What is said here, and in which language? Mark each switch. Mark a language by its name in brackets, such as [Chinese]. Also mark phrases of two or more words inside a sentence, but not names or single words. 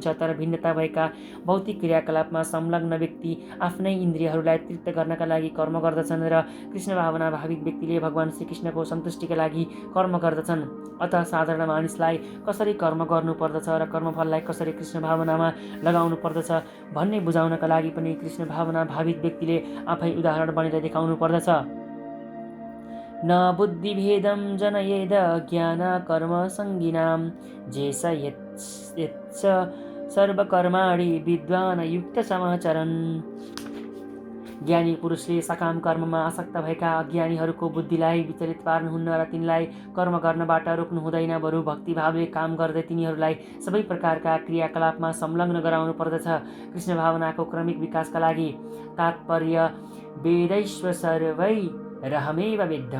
[Nepali] तर भिन्नता भएका भौतिक क्रियाकलापमा संलग्न व्यक्ति आफ्नै इन्द्रियहरूलाई तृप्त गर्नका लागि कर्म गर्दछन् र कृष्ण भावना भाविक व्यक्तिले भगवान श्रीकृष्णको सन्तुष्टिका लागि कर्म गर्दछन्। अतः साधारण मानिसलाई कसरी कर्म गर्नुपर्दछ र कर्मफललाई कसरी कृष्ण भावनामा लगाउनु पर्दछ भन्ने बुझाउनका लागि पनि कृष्ण भावना भावित व्यक्तिले आफै उदाहरण बनेर देखाउनु पर्दछ। [Sanskrit] न बुद्धिभेदम जनयेद ज्ञान कर्म संगिनाम जेस यच्च सर्वकर्माणि विद्वान युक्त समाचरन्। [Nepali] ज्ञानी पुरुषले सकाम कर्ममा आसक्त भएका अज्ञानीहरूको बुद्धिलाई विचलित पार्नुहुन्न र तिनलाई कर्म गर्नबाट रोक्नु हुँदैन। बरु भक्तिभावले काम गर्दै तिनीहरूलाई सबै प्रकारका क्रियाकलापमा संलग्न गराउनु पर्दछ। कृष्ण भावनाको क्रमिक विकासका लागि तात्पर्य [Sanskrit] वेदैश्व सर्वै रहमेव वेद्यम।